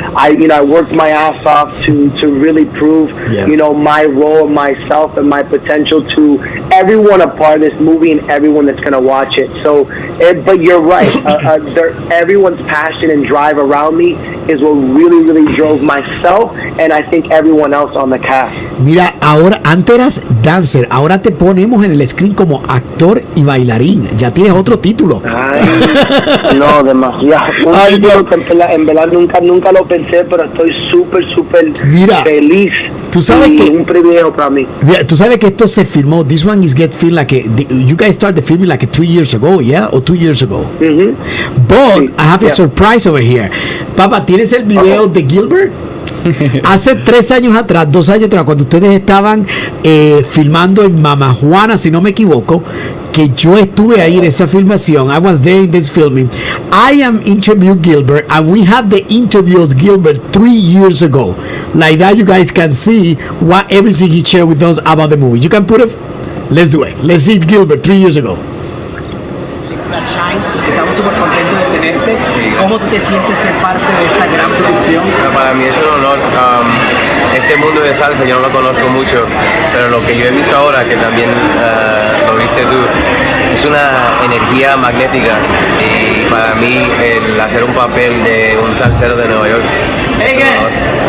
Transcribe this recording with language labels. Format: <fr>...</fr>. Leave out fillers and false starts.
<en>I worked my ass off to really prove, my role, myself, and my potential to everyone a part of this movie and everyone that's going to watch it. So, but you're right. Everyone's passion and drive around me is what really drove myself and I think everyone else on the cast.</en> <es>Mira, ahora, antes eras dancer, ahora te ponemos en el screen como actor y bailarín. Ya tienes otro título. Ay, no, demasiado. En verdad nunca lo pensé, pero estoy súper feliz. Tú sabes que un privilegio para mí. Tú sabes que esto se filmó.</es> <en>This one is get filmed you guys started filming like 3 years ago, yeah, or 2 years ago. But I have a surprise over here.</en> <es>Papa, ¿tienes el video de Gilbert? Hace 3 años atrás, 2 años atrás, cuando ustedes estaban filmando en Mama Juana, si no me equivoco, que yo estuve ahí en esa filmación.</es> <en>I was there in this filming. I am interviewed Gilbert, and we had the interviews Gilbert 3 years ago. Like that, you guys can see what everything he shared with us about the movie. You can put it. Let's do it. Let's see Gilbert 3 years ago.</en> <es>Shine, estamos súper contentos de tenerte. Sí. ¿Cómo tú te sientes ser parte de esta gran producción? Para mí es un honor. Este mundo de salsa yo no lo conozco mucho, pero lo que yo he visto ahora, que también lo viste tú, es una energía magnética, y para mí el hacer un papel de un salsero de Nueva York es un honor.</es>